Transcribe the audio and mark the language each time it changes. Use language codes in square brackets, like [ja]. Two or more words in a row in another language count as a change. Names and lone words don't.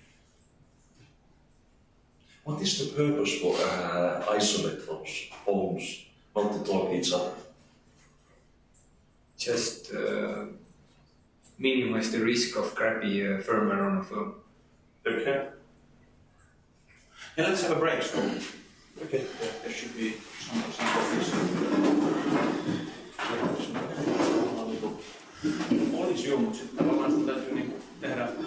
[en] What is the purpose for isolate those phones, not to talk each other? Just minimize the risk of crappy firmware on a phone. Okay. Yeah, let's have a break. So Okay. there should be some coffees. [fi] Olisi jo, mutta sitten tavallaan sitä täytyy niin tehdä